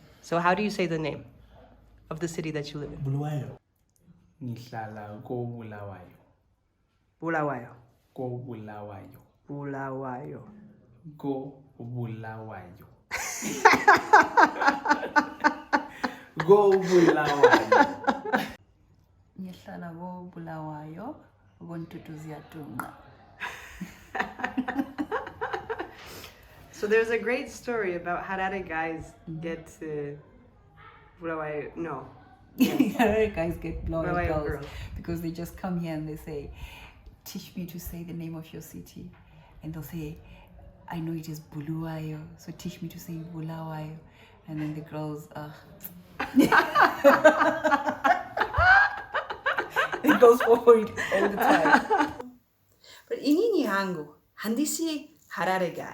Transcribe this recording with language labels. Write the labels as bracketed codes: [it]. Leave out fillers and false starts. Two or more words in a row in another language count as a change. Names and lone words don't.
[en] So how do you say the name of the city that you live in? [nd] Bulawayo. Ngihlala ko Bulawayo. Bulawayo. Ko Bulawayo. Bulawayo. Ko Bulawayo. Go Bulawayo. Ngihlala ko Bulawayo, koNtutuziyadunqa. [en] So there's a great story about Harare guys get to Bulawayo. No. Harare guys get Bulawayo girls girls because they just come here and they say, teach me to say the name of your city. And they'll say, I know it is Bulawayo, so teach me to say Bulawayo. And then the girls, it goes forward all the time. [sn] But inini yangu handisi Harare guy.